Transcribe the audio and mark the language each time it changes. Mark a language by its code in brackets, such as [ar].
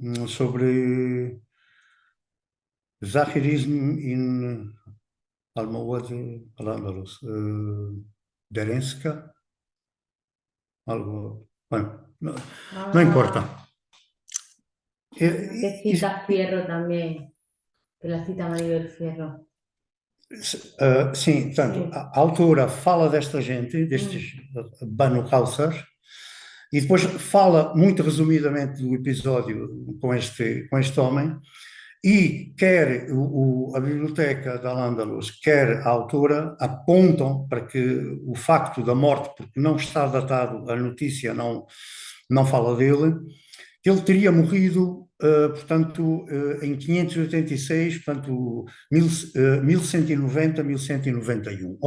[es] sobre Zahirism in Almohad Al-Andalus, Derenska, algo, bueno, no importa. Que cita Fierro también, que la cita Maribel Fierro. [pt] Sim, portanto, a autora fala desta gente, destes Banu Haussars, e depois fala muito resumidamente do episódio com este homem, e quer a biblioteca da Al-Andalus, quer a autora apontam para que o facto da morte, porque não está datado, a notícia não fala dele, que ele teria morrido, portanto, em 586, portanto, 1190, 1191.